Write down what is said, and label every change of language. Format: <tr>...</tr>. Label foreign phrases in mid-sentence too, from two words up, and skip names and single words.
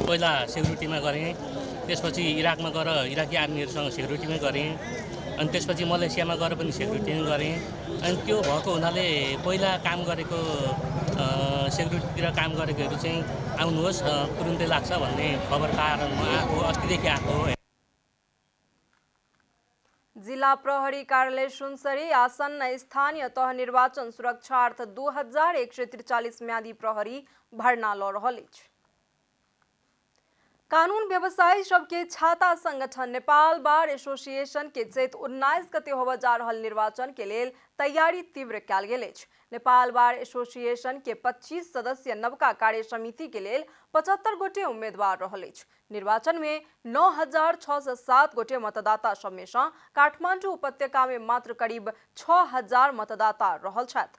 <ne>पहिला सेक्युरिटीमा गरेँ, त्यसपछि इराकमा गएर इराकी आर्मीहरूसँग सेक्युरिटीमै गरेँ, अनि त्यसपछि मलेसियामा गएर पनि सेक्युरिटीमै गरेँ। अनि त्यो भएको हुनाले पहिला काम गरेको सेक्युरिटीतिर काम गरेकोहरू चाहिँ आउनुहोस् तुरुन्तै लाग्छ भन्ने खबर पाएर म आएको, अस्तिदेखि आएको हो।</ne> <mai>जिला प्रहरी कार्यालय सुनसरी आसन्न स्थानीय तह निर्वाचन सुरक्षार्थ 2143 म्यादी प्रहरी भरना लऽ रहल अछि। कानून व्यवसायी सबके छाता संगठन नेपाल बार एसोसिएशन के चैत 19 गते होबऽ जा रहल निर्वाचन के लेल तैयारी तीव्र कयल गेल अछि। नेपाल बार एसोसिएशन के 25 सदस्यीय नवका कार्य समिति के लेल 75 गोटे उम्मीदवार रहल अछि। निर्वाचन में 9607 गोटे मतदाता सब में सँ काठमांडू उपत्यका में मात्र करीब 6000 मतदाता रहल छथि।</mai>